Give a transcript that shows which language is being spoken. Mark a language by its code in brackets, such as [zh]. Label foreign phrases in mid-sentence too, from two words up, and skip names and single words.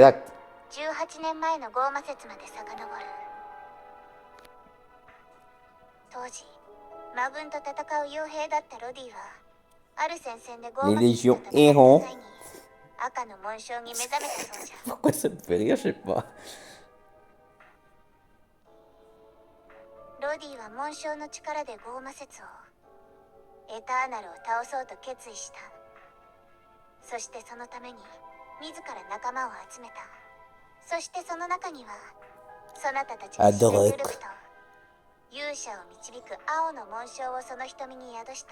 [fr] Exact. [ja] 18年前のゴーマ説まで遡る。当時魔軍と戦う傭兵だったロディはある戦線でゴーマ説と戦った際に赤の紋章に目覚めたそうじゃ。 [fr] Pourquoi ça me fait rire, je sais pas. [ja] ロディは紋章の力でゴーマ説をエターナルを倒そうと決意した。そしてそのために自ら仲間を集めた。そしてその中にはそなたたちが知るドゥルクと勇者を導く青の紋章をその瞳に宿した。